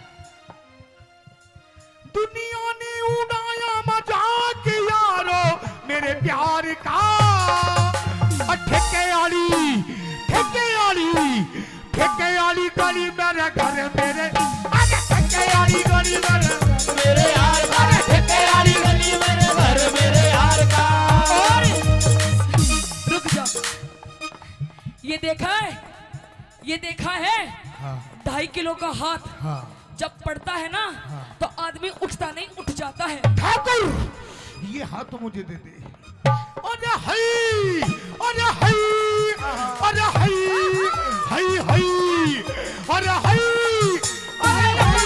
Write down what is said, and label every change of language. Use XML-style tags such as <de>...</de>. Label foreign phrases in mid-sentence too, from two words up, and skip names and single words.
<hi>दुनिया ने उड़ाया मजाक यारो मेरे प्यार का ठेके वाली गली मेरे घर मेरे ठेके वाली गली मेरे यार का ठेके वाली गली मेरे घर मेरे यार का और रुक जा ये देखा है हाँ 2.5 किलो का हाथ हाँ जब पड़ता है ना तो आदमी उठता नहीं उठ जाता है ठाकुर ये हाथ तो मुझे दे दे अरे हई अरे हई अरे हई हई हई अरे हई अरे</hi>